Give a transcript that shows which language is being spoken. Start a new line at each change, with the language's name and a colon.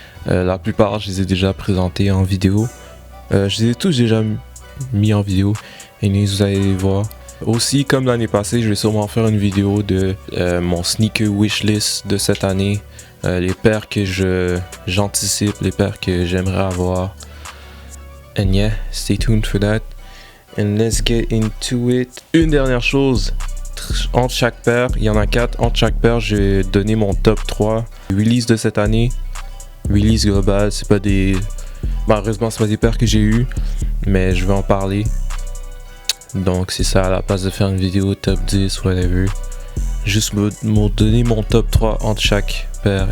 French: La plupart, je les ai déjà présentées en vidéo. Je les ai tous déjà mis en vidéo. Et vous allez les voir. Aussi, comme l'année passée, je vais sûrement faire une vidéo de mon sneaker wishlist de cette année. Les paires que j'anticipe, les paires que j'aimerais avoir.
English: And yeah, stay tuned for that. And let's get into it.
French: Une dernière chose, entre chaque paire, il y en a 4. Entre chaque paire, j'ai donné mon top 3 release de cette année. Release global, c'est pas des... Malheureusement, c'est pas des paires que j'ai eues, mais je vais en parler. Donc c'est ça, à la place de faire une vidéo top 10, whatever. Juste me donner mon top 3 entre chaque paire.